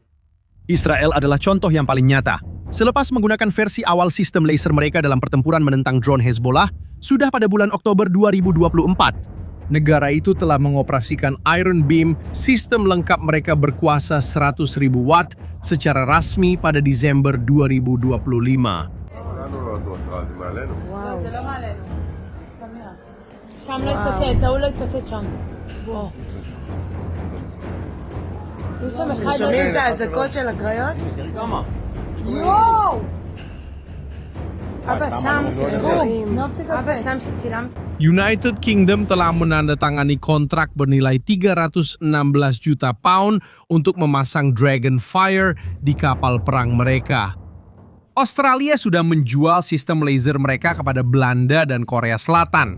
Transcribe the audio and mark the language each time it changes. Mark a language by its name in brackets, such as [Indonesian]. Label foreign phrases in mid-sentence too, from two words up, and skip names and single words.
[Malay] Israel adalah contoh yang paling nyata. Selepas menggunakan versi awal sistem laser mereka dalam pertempuran menentang drone Hezbollah, sudah pada bulan Oktober 2024, negara itu telah mengoperasikan Iron Beam, sistem lengkap mereka berkuasa 100.000 watt secara rasmi pada Desember 2025. [Hebrew] שם לא התפוצץ, ההוא לא התפוצץ שם. בוא. יש שם אחד... שומעים את האזעקות של הקריות? יואו! אבא שם שצילם. אבא שם שצילם. [Malay] United Kingdom telah menandatangani kontrak bernilai 316 juta pound untuk memasang Dragonfire di kapal perang mereka. Australia sudah menjual sistem laser mereka kepada Belanda dan Korea Selatan.